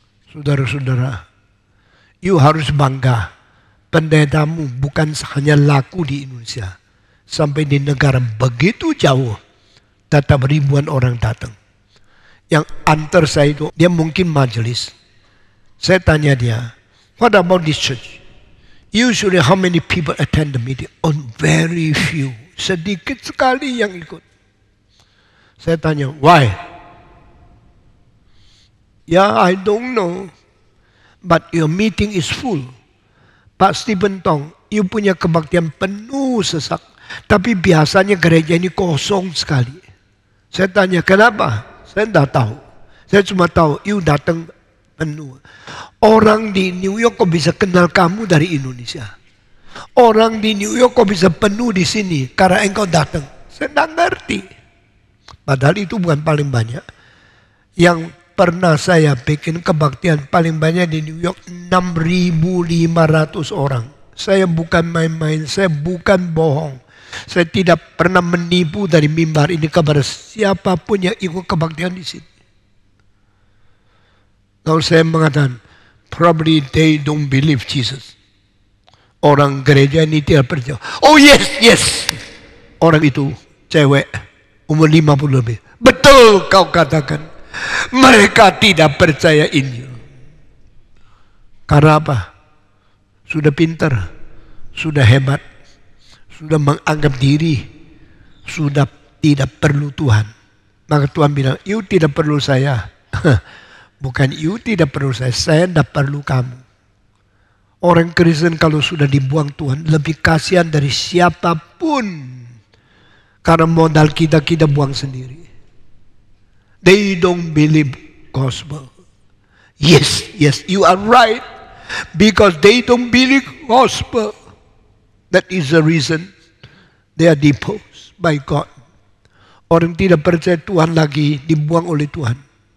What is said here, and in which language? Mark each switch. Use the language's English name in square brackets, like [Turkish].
[Indonesian] Saudara-saudara, you harus bangga. Pendetamu bukan hanya laku di Indonesia. Sampai di negara begitu jauh, tetap ribuan orang datang. Yang antar saya itu, dia mungkin majelis. Saya tanya dia, [English] what about this church? Usually how many people attend the meeting? Oh, very few. [Indonesian] Sedikit sekali yang ikut. Saya tanya, [English] why? Yeah, I don't know. But your meeting is full. [Indonesian] Pak Stephen Tong, you punya kebaktian penuh sesak. Tapi biasanya gereja ini kosong sekali. Saya tanya, kenapa? Saya tidak tahu. Saya cuma tahu, you datang penuh. Orang di New York kok bisa kenal kamu dari Indonesia? Orang di New York kok bisa penuh di sini karena engkau datang? Saya tidak ngerti. Padahal itu bukan paling banyak. Yang pernah saya bikin kebaktian paling banyak di New York 6.500 orang. Saya bukan main-main, saya bukan bohong. Saya tidak pernah menipu dari mimbar ini kepada siapapun yang ikut kebaktian di sini. Kalau saya mengatakan, [English] probably they don't believe Jesus. [Indonesian] Orang gereja ini tidak percaya. [English] Oh yes. [Indonesian] Orang itu cewek umur 50 lebih. Betul kau katakan. Mereka tidak percaya Injil. Karena apa? Sudah pintar, sudah hebat, sudah menganggap diri, sudah tidak perlu Tuhan. Maka Tuhan bilang, you tidak perlu saya. Bukan you tidak perlu saya tidak perlu kamu. Orang Kristen kalau sudah dibuang Tuhan, lebih kasihan dari siapapun. Karena modal kita buang sendiri. [English] They don't believe gospel. Yes, you are right. Because they don't believe gospel. That is the reason they are deposed by God. [Indonesian] Orang tidak percaya Tuhan lagi dibuang oleh Tuhan.